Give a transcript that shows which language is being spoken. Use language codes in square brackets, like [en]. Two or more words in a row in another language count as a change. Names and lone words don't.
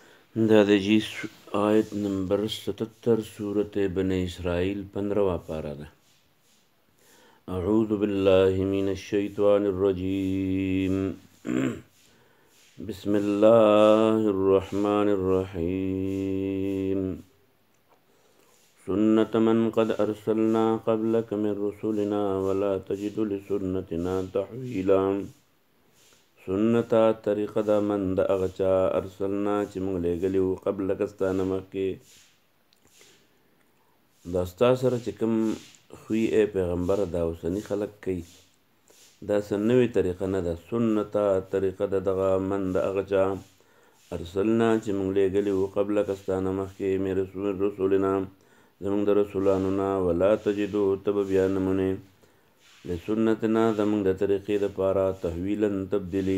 [ps] دا د جی آیت نمبر 77 سورت بنی اسرائیل [ur] 15واں پارہ [ps] ده. [ar] اعوذ باللہ من الشیطان الرجیم بسم اللہ الرحمن الرحیم سنت من قد ارسلنا قبلک من رسولنا ولا تجد لسنتنا تحویلا. [ps] سنتا طریقه دا من د هغه چا ارسلنا چې موږ لېږلي وو قبلک ستانه مخکې. دا ستا سره چې کوم خوی ای پیغمبره دا اوسني خلک کوي دا څه نوې طریقه نه ده. سنتا طریقه د دغه من د هغه چا ارسلنا چې موږ لېږلي وو قبلک ستانه مخکې [ar] من رسولنا [ps] زموږ د رسولانو نه [ar] ولا تجدو [ps] ته به بیا نه مومې لسنتنا زموږ د طریقې دپاره تحویلا تبدیلي.